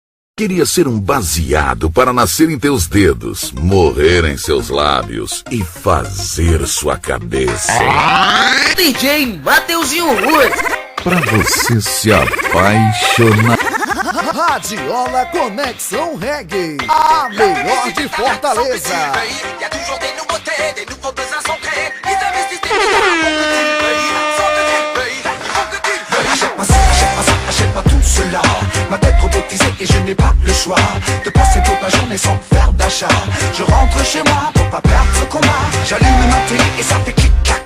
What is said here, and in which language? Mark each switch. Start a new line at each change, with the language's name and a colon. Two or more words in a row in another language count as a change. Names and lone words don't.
Portuguese: Queria ser um baseado para nascer em teus dedos, morrer em seus lábios e fazer sua cabeça. DJ Mateuzinho Ruas. Pra você se apaixonar. Radiola Conexão Reggae, a melhor de Fortaleza.
French: Achète pas tout cela. Ma tête robotisée et je n'ai pas le choix de passer toute ma journée sans faire d'achat. Je rentre chez moi pour pas perdre ce combat. J'allume ma télé et ça fait clic-clac.